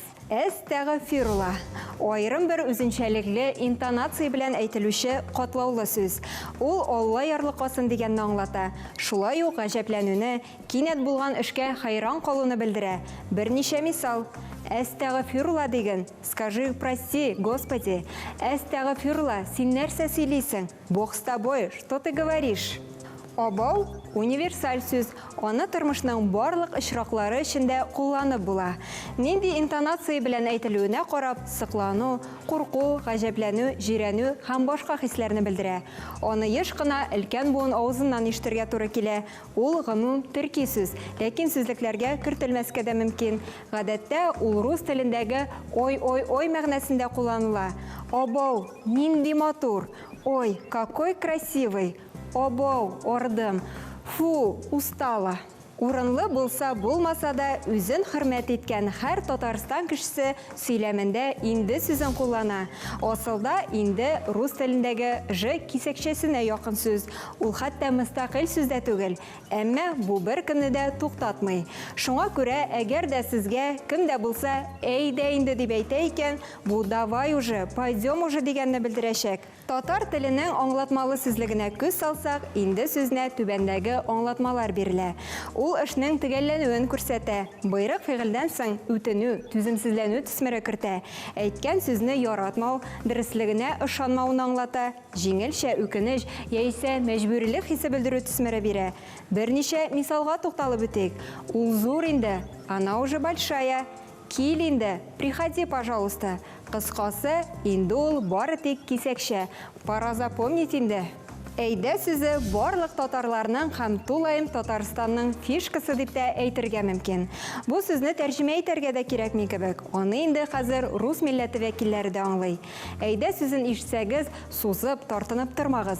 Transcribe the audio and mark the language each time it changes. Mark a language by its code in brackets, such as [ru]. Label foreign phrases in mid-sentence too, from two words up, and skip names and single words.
[tt] Әстәгъфирулла. Айрым бер үзенчәлекле интонация белән әйтелүче катлаулы сүз. Ул Алла ярлыкасын дигәнне аңлата. Шулай ук гаҗәпләнүне, кинәт булган эшкә хайран калуны белдерә. Берничә мисал. Әстәгъфирулла диген. [ru] Скажи прости, Господи. [tt] Әстәгъфирулла, син нәрсә сөйлисең? [ru] Бог с тобой, что ты говоришь? [tt] Абау универсаль сүз, аны тормышның барлык очраклары эчендә кулланып була. Нинди интонация белән әйтелүенә карап, сыклану, курку, гаҗәпләнү, җирәнү һәм башка хисләрне белдерә. Аны еш кына өлкән буын авызыннан ишетергә туры килә. Ул гомум төрки сүз, ләкин сүзлекләргә кертелмәскә дә мөмкин. Гадәттә ул рус телендәге ой мәгънәсендә кулланыла. Абау, нинди матур. [ru] Ой, какой красивый. [tt] Обоу, ордым, [ru] фу, устала. [tt] Урынлы булса булмаса да үзен хөрмәт иткән һәр Татарстан кешесе сөйләмендә инде сүзен куллана. Асылда инде рус телендәге ж кисәкчәсенә якын сүз. Ул хәтта мөстәкыйль сүз дә түгел, әмма бу бер көнне дә туктатмый. Шуңа күрә, әгәр дә сезгә кем дә булса әйдә инде дип әйтә икән, бу [ru] давай уже, пойдем уже [tt] дигәнне белдерәчәк. Татар теленең аңлатмалы сүзлегенә күз салсак, инде сүзнә түбәндәге аңлатмалар бирелә. Ул эшнең төгәлләнүен күрсәтә. Буйрык фигыльдән соң үтенү, түземсезләнү төсмере кертә. Әйткән сүзне яратмау, дөрестлегенә ышанмауны аңлата. Җиңелчә үкенеч яисә мәҗбүрилек хисе белдерү төсмере бирә. Берничә мисалга тукталып үтик. Ул зур инде, [ru] она уже большая. [tt] Кил инде, [ru] приходи, пожалуйста. [tt] Кыскасы, инде ул бары тик кисәкчә. [ru] Пора запомнить инде. [tt] Әйдә сүзе барлык татарларның һәм тулайым Татарстанның фишкасы дип тә әйтергә мөмкин. Бу сүзне тәрҗемә итәргә дә кирәкми кебек. Аны инде хәзер рус милләте вәкилләре дә аңлый. Әйдә сүзен ишетсәгез, сузып, тартынып тормагыз.